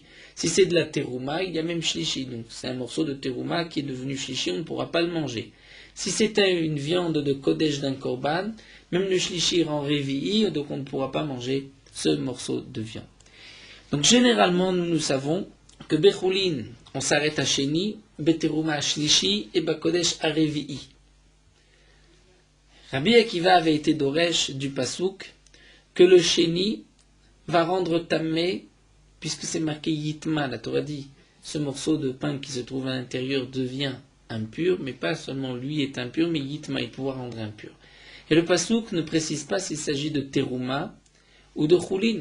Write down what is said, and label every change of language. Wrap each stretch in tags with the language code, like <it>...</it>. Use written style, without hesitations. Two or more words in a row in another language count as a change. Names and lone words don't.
<fr>Si c'est de la terouma, il y a même shlishi, donc c'est un morceau de terouma qui est devenu shlishi, on ne pourra pas le manger. Si c'est une viande de kodesh d'un korban, même le shlishi rend revi'i, donc on ne pourra pas manger ce morceau de viande. Donc généralement, nous savons que bechoulin, on s'arrête à sheni, beterouma à shlishi, et bakodesh à revi'i. Rabbi Akiva avait été doresh du pasouk que le sheni va rendre tamé puisque c'est marqué Yitma, la Torah dit, ce morceau de pain qui se trouve à l'intérieur devient impur, mais pas seulement lui est impur, mais Yitma, il pourra rendre impur. Et le Passouk ne précise pas s'il s'agit de Teruma ou de Choulin.</fr>